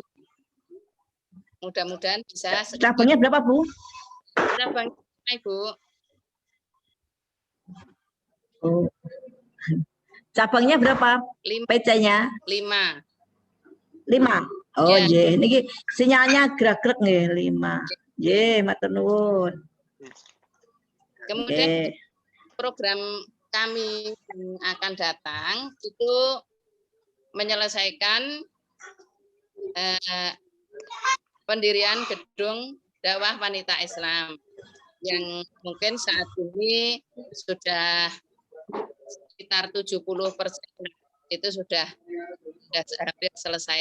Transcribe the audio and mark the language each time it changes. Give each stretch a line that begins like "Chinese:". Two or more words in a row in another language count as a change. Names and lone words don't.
Indonesian: Mudah-mudahan bisa. Cabangnya berapa, Bu? Cabangnya, Ibu. Oh. Cabangnya berapa? 5. PC-nya? 5. 5. Oh, Ya. nggih. Niki sinyalnya gerak-gerak nggih, 5.
Javanese: Nggih, matur nuwun.
Indonesian: Kemudian Nggih. program kami yang akan datang itu menyelesaikan pendirian gedung dakwah wanita Islam yang mungkin saat ini sudah sekitar 70% itu sudah hampir selesai.